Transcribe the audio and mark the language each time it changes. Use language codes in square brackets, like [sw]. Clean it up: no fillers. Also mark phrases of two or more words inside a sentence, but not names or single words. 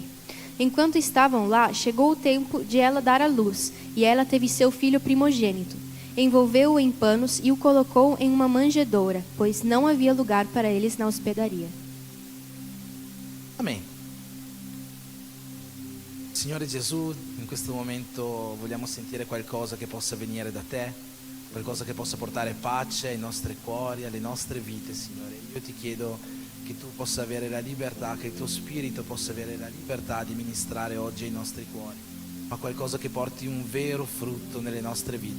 [pt] Enquanto estavam lá, chegou o tempo de ela dar à luz, e ela teve seu filho primogênito. Envolveu-o em panos e o colocou em uma manjedoura, pois não havia lugar para eles na hospedaria. Amen. [it] Signore Gesù, in questo momento vogliamo sentire qualcosa che possa venire da te, qualcosa che possa portare pace ai nostri cuori, alle nostre vite, Signore. Io ti chiedo che tu possa avere la libertà, che il tuo spirito possa avere la libertà di ministrare oggi ai nostri cuori, ma qualcosa che porti un vero frutto nelle nostre vite.